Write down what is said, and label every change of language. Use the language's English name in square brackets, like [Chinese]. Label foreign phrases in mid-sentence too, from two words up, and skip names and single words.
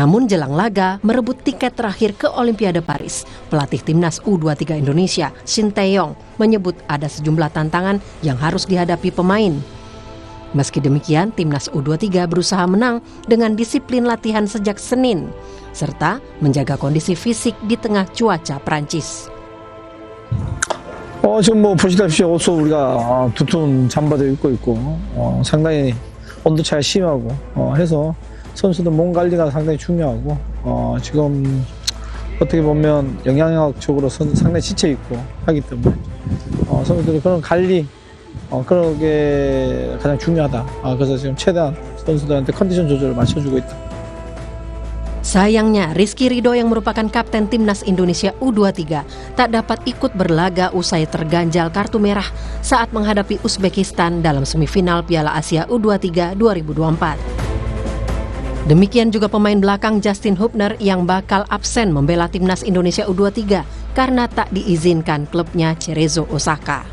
[Indonesian] Namun jelang laga merebut tiket terakhir ke Olimpiade Paris, pelatih Timnas U23 Indonesia, Shin Tae-yong, menyebut ada sejumlah tantangan yang harus dihadapi pemain. Meski demikian, Timnas U23 berusaha menang dengan disiplin latihan sejak Senin, serta menjaga kondisi fisik di tengah cuaca Prancis. [Korean] 지금 보시다시피 옷도 우리가 두툼 잠바도 입고 있고 상당히 온도 차이가 심하고 해서 선수들 몸 관리가 상당히 중요하고 지금 어떻게 보면 영양학적으로 상당히 지쳐 있고 하기 때문에 선수들이 그런 관리 그런 게 가장 중요하다. 그래서 지금 최대한 선수들한테 컨디션 조절을 맞춰주고 있다. [Indonesian] Sayangnya, Rizky Ridho yang merupakan kapten Timnas Indonesia U23 tak dapat ikut berlaga usai terganjal kartu merah saat menghadapi Uzbekistan dalam semifinal Piala Asia U23 2024. Demikian juga pemain belakang Justin Hubner yang bakal absen membela Timnas Indonesia U23 karena tak diizinkan klubnya Cerezo Osaka.